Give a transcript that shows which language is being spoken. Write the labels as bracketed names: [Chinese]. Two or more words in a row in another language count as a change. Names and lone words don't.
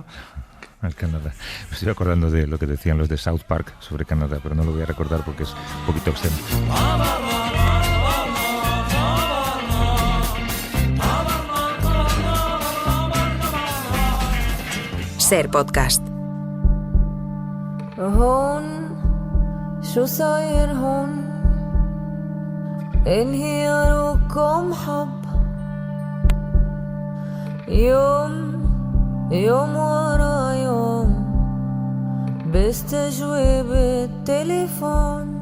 [Spanish] El Canadá. Me estoy acordando de lo que decían los de South Park sobre Canadá, pero no lo voy a recordar porque es un poquito obsceno. Ser podcast. [Arabic] هون شو صاير هون انهياركم حب يوم ورا يوم بستجوب التليفون